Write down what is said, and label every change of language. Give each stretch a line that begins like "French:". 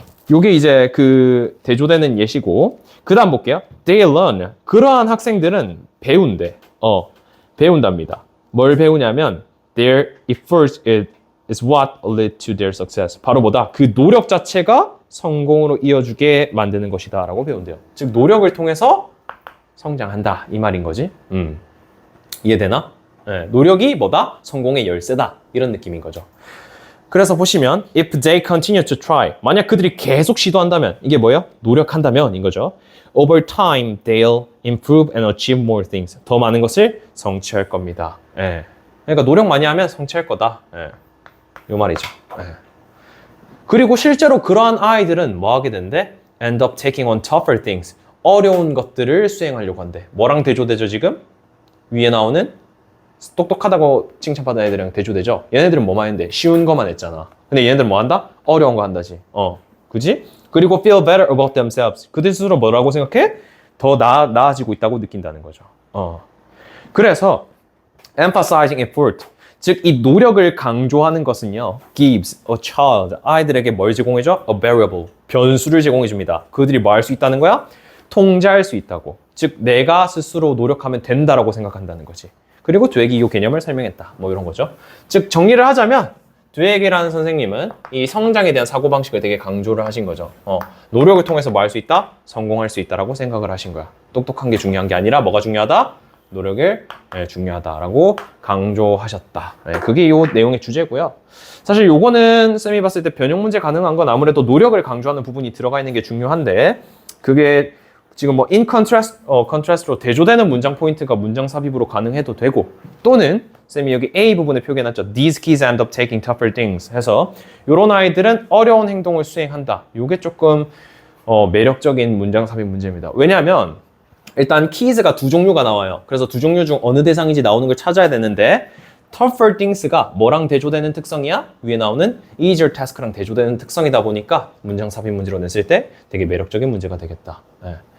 Korean: 요게 이제 그 대조되는 예시고, 그 다음 볼게요.
English: They learn.
Korean: 그러한 학생들은 배운대. 배운답니다. 뭘 배우냐면,
English: their efforts is what led to their success.
Korean: 바로 뭐다? 그 노력 자체가 성공으로 이어주게 만드는 것이다. 라고 배운대요. 즉, 노력을 통해서 성장한다. 이 말인 거지. 이해되나? 노력이 뭐다? 성공의 열쇠다. 이런 느낌인 거죠. 그래서 보시면
English: if they continue to try,
Korean: 만약 그들이 계속 시도한다면 이게 뭐예요? 노력한다면 인 거죠.
English: Over time they'll improve and achieve more things.
Korean: 더 많은 것을 성취할 겁니다. 그러니까 노력 많이 하면 성취할 거다. 요 말이죠. 그리고 실제로 그러한 아이들은 뭐 하게 된대?
English: End up taking on tougher things.
Korean: 어려운 것들을 수행하려고 한대. 뭐랑 대조되죠 지금? 위에 나오는 똑똑하다고 칭찬받은 애들이랑 대조되죠? 얘네들은 뭐만 했는데? 쉬운 거만 했잖아. 근데 얘네들은 뭐 한다? 어려운 거 한다지. 그지? 그리고
English: feel better about themselves.
Korean: 그들 스스로 뭐라고 생각해? 더 나아지고 있다고 느낀다는 거죠. 그래서
English: emphasizing effort.
Korean: 즉, 이 노력을 강조하는 것은요,
English: gives a child.
Korean: 아이들에게 뭘 제공해줘?
English: A variable.
Korean: 변수를 제공해줍니다. 그들이 뭐 할 수 있다는 거야? 통제할 수 있다고. 즉, 내가 스스로 노력하면 된다라고 생각한다는 거지. 그리고 드웨기 이 개념을 설명했다. 뭐 이런 거죠. 즉, 정리를 하자면 드웨기라는 선생님은 이 성장에 대한 사고방식을 되게 강조를 하신 거죠. 노력을 통해서 뭐 할 수 있다? 성공할 수 있다라고 생각을 하신 거야. 똑똑한 게 중요한 게 아니라 뭐가 중요하다? 노력을 중요하다라고 강조하셨다. 그게 이 내용의 주제고요. 사실 요거는 쌤이 봤을 때 변형 문제 가능한 건 아무래도 노력을 강조하는 부분이 들어가 있는 게 중요한데 그게 지금 뭐 in contrast로 대조되는 문장 포인트가 문장 삽입으로 가능해도 되고 또는 쌤이 여기 A 부분에 표기해놨죠.
English: These kids end up taking tougher things
Korean: 해서 이런 아이들은 어려운 행동을 수행한다. 이게 조금 매력적인 문장 삽입 문제입니다. 왜냐하면 일단 kids가 두 종류가 나와요. 그래서 두 종류 중 어느 대상인지 나오는 걸 찾아야 되는데 tougher things가 뭐랑 대조되는 특성이야? 위에 나오는 easier task랑 대조되는 특성이다 보니까 문장 삽입 문제로 냈을 때 되게 매력적인 문제가 되겠다. 네.